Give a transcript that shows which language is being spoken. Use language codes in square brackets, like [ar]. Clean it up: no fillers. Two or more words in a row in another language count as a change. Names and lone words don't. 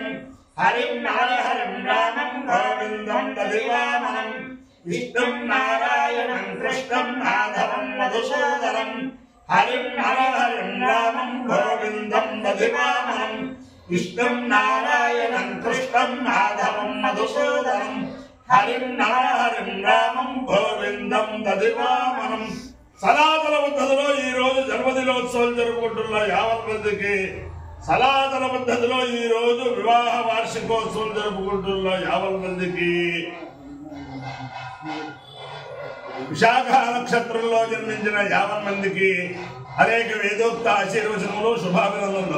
[sa] हरिं हरिं रामं गोविंदं दधिवामनं विष्णु नारायणं कृष्णं माधवं मधुसूदनं हरिं हरिं रामं गोविंदं दधिवामनं विष्णु नारायणं कृष्णं माधवं मधुसूदनं हरिं रामं गोविंदं दधिवामनं [te] సనాతన పద్ధతిలో ఈ రోజు జన్మదినోత్సవం జరుపుకుంటున్న యావత్ మందికి సనాతన పద్ధతిలో ఈ రోజు వివాహ వార్షికోత్సవం జరుపుకుంటున్న యావత్ మందికి విశాఖ నక్షత్రంలో జన్మించిన యావత్ మందికి అనేక వేదోక్త ఆశీర్వచనములు శుభాభినందనలు.